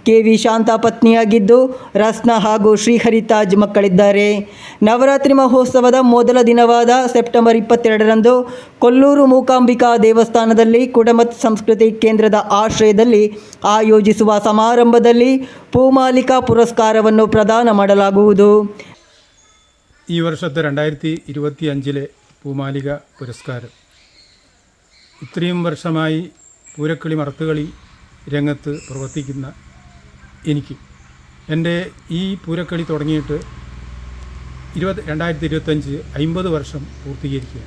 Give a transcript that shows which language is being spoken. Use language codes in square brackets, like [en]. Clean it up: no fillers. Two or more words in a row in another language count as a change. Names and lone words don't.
[kn] KV ಶಾಂತಾ ಪತ್ನಿಯಾಗಿದ್ದು ರಸ್ನಾ ಹಾಗೂ ಶ್ರೀಹರಿತಾಜ್ ಮಕ್ಕಳಿದ್ದಾರೆ. ನವರಾತ್ರಿ ಮಹೋತ್ಸವದ ಮೊದಲ ದಿನವಾದ ಸೆಪ್ಟೆಂಬರ್ 22ರಂದು ಕೊಲ್ಲೂರು ಮೂಕಾಂಬಿಕಾ ದೇವಸ್ಥಾನದಲ್ಲಿ ಕುಡಮತ್ ಸಂಸ್ಕೃತಿ ಕೇಂದ್ರದ ಆಶ್ರಯದಲ್ಲಿ ಆಯೋಜಿಸುವ ಸಮಾರಂಭದಲ್ಲಿ പൂമാലിക പുരസ്കാരವನ್ನು ಪ್ರದಾನ ಮಾಡಲಾಗುವುದು. [ml] ഈ വർഷത്തെ 2025 പൂമാലിക പുരസ്കാരം ഇത്രയും വർഷമായി പൂരക്കളി മറത്തുകളി രംഗത്ത് പ്രവർത്തിക്കുന്ന എനിക്ക് എൻ്റെ ഈ പൂരക്കളി തുടങ്ങിയിട്ട് 2025 50 വർഷം പൂർത്തീകരിക്കുക.